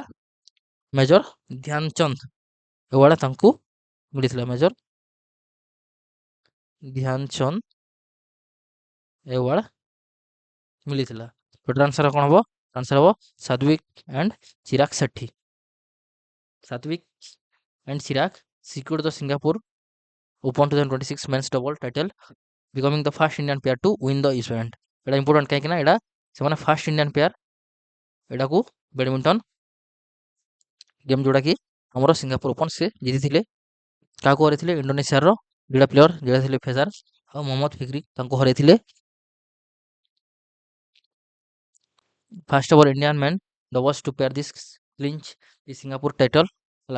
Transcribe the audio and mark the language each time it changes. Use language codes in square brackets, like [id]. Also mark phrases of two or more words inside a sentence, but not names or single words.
[or] ମେଜର ଧ୍ୟାନଚନ୍ଦ ଏୱାର୍ଡ ତାଙ୍କୁ ମିଳିଥିଲା। ମେଜର ଧ୍ୟାନଚନ୍ଦ ଏୱାର୍ଡ ମିଳିଥିଲା। [en] total answer [or] କ'ଣ ହେବ? ଆନ୍ସର ହେବ ସାତ୍ୱିକ ଆଣ୍ଡ ଚିରାଗ ସେଠି। [en] ସାତ୍ୱିକ ଆଣ୍ଡ ଚିରାଗ secured the Singapore Open 2026 men's double title, becoming the first Indian pair to win the event. [or] ଏଇଟା ଇମ୍ପୋର୍ଟାଣ୍ଟ, କାହିଁକି ନା ଏଇଟା ସେମାନେ [en] first Indian pair [or] ଏଇଟାକୁ [en] badminton game [or] ଯୋଉଟାକି ଆମର ସିଙ୍ଗାପୁର ଓପନ ସେ ଜିତିଥିଲେ। କାହାକୁ ହରାଇଥିଲେ? ଇଣ୍ଡୋନେସିଆର ଦୁଇଟା ପ୍ଲେୟର ଯେଉଁଟା ଥିଲେ ଫେଜାର ଆଉ ମହମ୍ମଦ ଫିକ୍ରି, ତାଙ୍କୁ ହରାଇଥିଲେ। [en] first ever Indian man doubles to pair this clinch the Singapore title, ହେଲା।